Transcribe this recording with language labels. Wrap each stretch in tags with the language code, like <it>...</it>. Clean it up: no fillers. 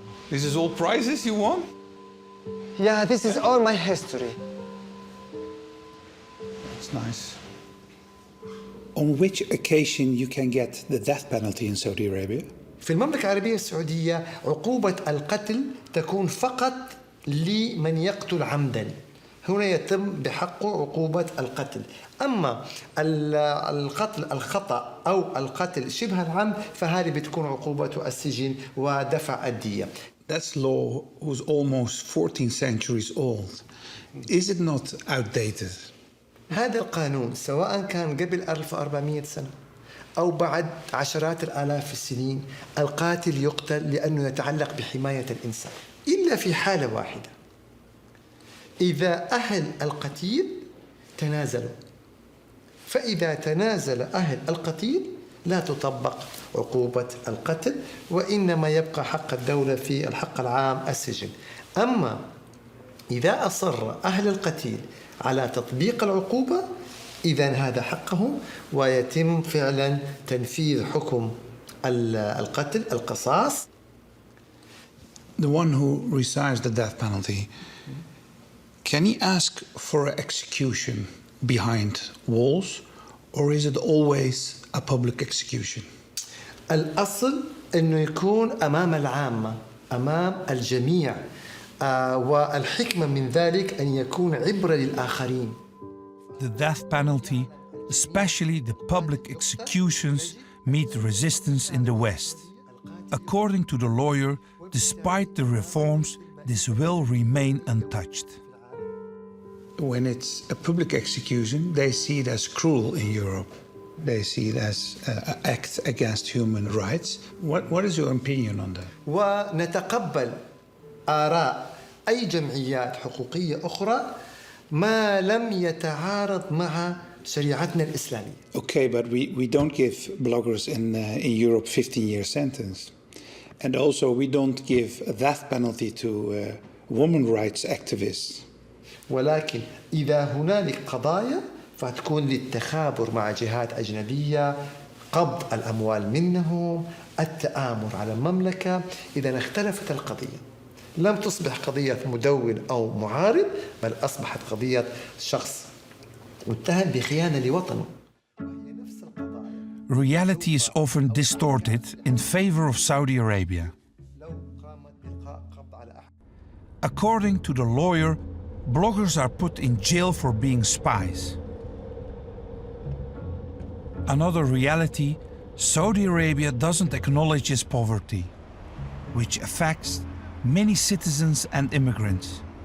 <en>This is all prizes you won? Yeah, this is all my history. That's nice. On which occasion you can get the death penalty in Saudi Arabia?</en> <ar>في المملكة العربية السعودية عقوبة القتل تكون فقط لمن يقتل عمدا. هنا يتم بحقه عقوبة القتل. أما القتل الخطأ أو القتل شبه العمد فهذه بتكون عقوبته السجن ودفع الدية.</ar> <en>That's law who's almost 14 centuries old. Is it not outdated?</en> <ar>هذا القانون سواء كان قبل 1400 سنة أو بعد عشرات الآلاف السنين القاتل يقتل لأنه يتعلق بحماية الإنسان إلا في حالة واحدة إذا أهل القتيل تنازلوا فإذا تنازل أهل القتيل لا تطبق عقوبة القتل وإنما يبقى حق الدولة في الحق العام السجن أما إذا أصر أهل القتيل على تطبيق العقوبة إذن هذا حقهم ويتم فعلا تنفيذ حكم القتل القصاص.</ar> <en>The one who receives the death penalty, can he ask for an execution behind walls or is it always a public execution?</en> <ar>الأصل أنه يكون أمام العامة أمام الجميع والحكمة من ذلك أن يكون عبرة للآخرين.</ar> <en>The death penalty, especially the public executions, meet resistance in the West. According to the lawyer, despite the reforms, this will remain untouched. When it's a public execution, they see it as cruel in Europe. They see it as an act against human rights. What is your opinion on that?</en> <ar>ونتقبل آراء أي جمعيات حقوقية أخرى ما لم يتعارض مع شريعتنا الإسلامية.</ar> <en>Okay, but we don't give bloggers in Europe 15-year sentence. And also we don't give a death penalty to women rights activists.</en> <ar>ولكن إذا هنالك قضايا فتكون للتخابر مع جهات أجنبية، قبض الأموال منهم، التآمر على المملكة. إذا اختلفت القضية لم تصبح قضية مدون أو معارض، بل أصبحت قضية شخص متهم بخيانة لوطنه.</ar> <en>Reality is often distorted in favor of Saudi Arabia. According to the lawyer, bloggers are put in jail for being spies. Another reality, Saudi Arabia doesn't acknowledge its poverty, which affects many citizens and immigrants.</en>